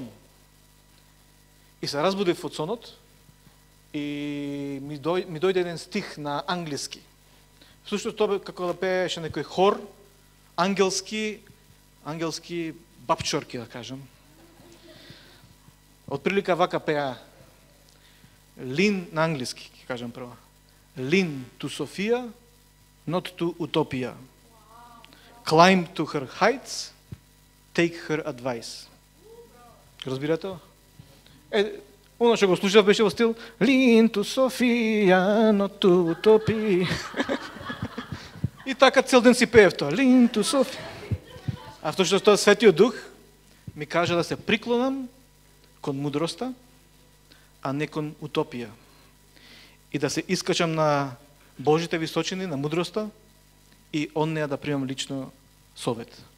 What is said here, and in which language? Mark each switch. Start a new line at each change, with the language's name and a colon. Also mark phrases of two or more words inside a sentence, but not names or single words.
Macedonian: И се разбудив од сонот и ми дојде еден стих на англиски. Слушно тоа како да пееше некој хор, ангелски бабчорки, да кажам. Отприлика вака пеа Lean на англиски, ќе кажам прво.
English: Lean to Sophia, not to Utopia. Climb to her heights, take her advice.
Macedonian: Разбирате? Оно што го слушав беше во стил
English: Lean to Sophia, not to Utopia.
Macedonian: И така цел ден си пеев тоа.
English: Lean to Sophia.
Macedonian: А тоа што Светиот Дух ми кажа да се приклонам кон мудроста, а не кон утопија. И да се искачам на Божите височини, на мудроста, и он неа да примам лично совет.